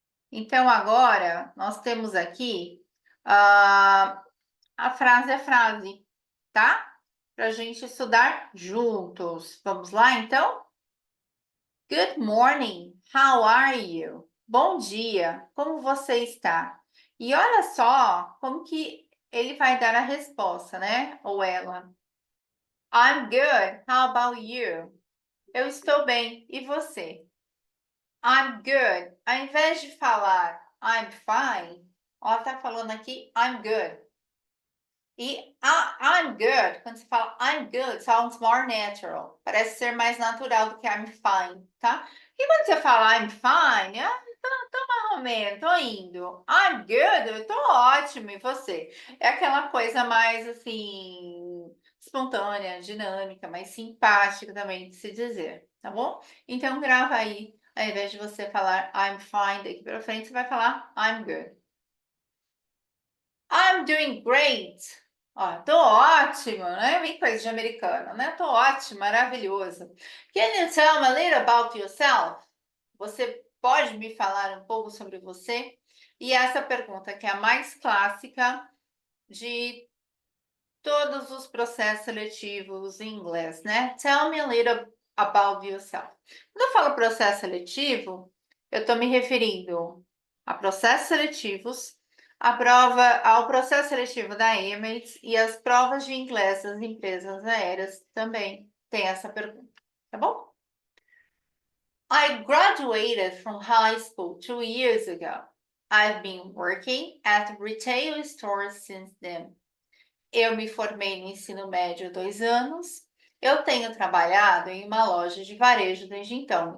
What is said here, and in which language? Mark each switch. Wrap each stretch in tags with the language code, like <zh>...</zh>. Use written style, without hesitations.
<pt>Então, agora nós temos aqui a frase a frase, tá? Para a gente estudar juntos. Vamos lá, então?</pt> <en>Good morning, how are you?</en> <pt>Bom dia, como você está? E olha só como que ele vai dar a resposta, né? Ou ela.</pt> <en>I'm good, how about you?</en> <pt>Eu estou bem, e você?</pt> <en>I'm good.</en> <pt>Ao invés de falar</pt> <en>I'm fine,</en> <pt>ela está falando aqui</pt> <en>I'm good. E I'm good,</en> <pt>quando você fala</pt> <en>I'm good, sounds more natural.</en> <pt>Parece ser mais natural do que</pt> <en>I'm fine,</en> <pt>tá? E quando você fala I'm fine, tô mais ou menos, tô indo.</pt> <en>I'm good,</en> <pt>eu tô ótimo, e você? É aquela coisa mais assim, espontânea, dinâmica, mais simpática também de se dizer, tá bom? Então grava aí, ao invés de você falar</pt> <en>I'm fine</en> <pt>daqui para frente, você vai falar</pt> <en>I'm good. I'm doing great.</en> <pt>Ó, tô ótimo, né? Bem coisa de americano, né? Tô ótimo, maravilhoso.</pt> <en>Can you tell me a little about yourself?</en> <pt>Você pode me falar um pouco sobre você? E essa pergunta que é a mais clássica de todos os processos seletivos em inglês, né?</pt> <en>Tell me a little about yourself.</en> <pt>Quando eu falo processo seletivo, eu estou me referindo a processos seletivos, ao processo seletivo da Emirates e as provas de inglês das empresas aéreas também tem essa pergunta, tá bom?</pt> <en>I graduated from high school 2 years ago. I've been working at retail stores since then.</en> <pt>Eu me formei no ensino médio há 2 anos. Eu tenho trabalhado em uma loja de varejo desde então.</pt>